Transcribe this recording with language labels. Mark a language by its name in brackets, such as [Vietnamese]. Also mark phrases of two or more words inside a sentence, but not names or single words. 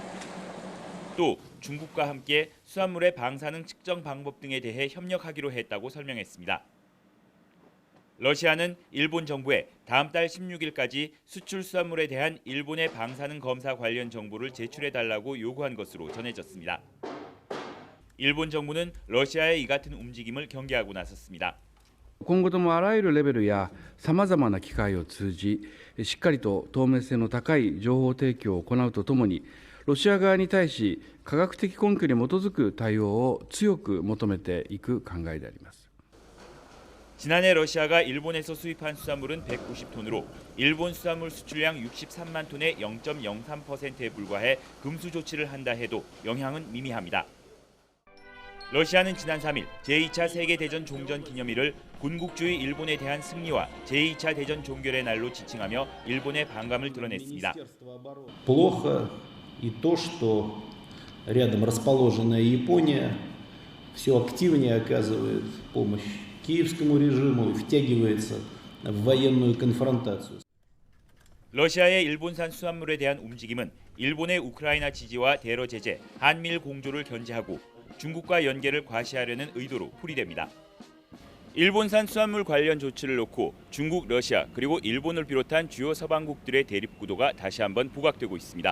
[Korean] 또 중국과 함께 수산물의 방사능 측정 방법 등에 대해 협력하기로 했다고 설명했습니다. 러시아는 일본 정부에 다음 달 16일까지 수출 수산물에 대한 일본의 방사능 검사 관련 정보를 제출해달라고 요구한 것으로 전해졌습니다. 일본 정부는 러시아의 이 같은 움직임을 경계하고 나섰습니다. [Japanese] 今後ともあらゆるレベルやさまざまな機会を通じ、しっかりと透明性の高い情報提供を行うとともに、ロシア側に対し科学的根拠に基づく対応を強く求めていく考えであります。 [Korean] 지난해 러시아가 일본에서 수입한 수산물은 190톤으로 일본 수산물 수출량 63만 톤의 0.03%에 불과해 금수 조치를 한다 해도 영향은 미미합니다. 러시아는 지난 3일 제2차 세계대전 종전 기념일을 군국주의 일본에 대한 승리와 제2차 대전 종결의 날로 지칭하며 일본의 반감을 드러냈습니다. [Russian] Плохо и то, что рядом расположенная Япония все активнее оказывает помощь киевскому режиму и втягивается в военную конфронтацию. [Korean] 러시아의 일본산 수산물에 대한 움직임은 일본의 우크라이나 지지와 대러 제재, 한미일 공조를 견제하고 중국과 연계를 과시하려는 의도로 풀이됩니다. 일본산 수산물 관련 조치를 놓고 중국, 러시아 그리고 일본을 비롯한 주요 서방국들의 대립 구도가 다시 한번 부각되고 있습니다.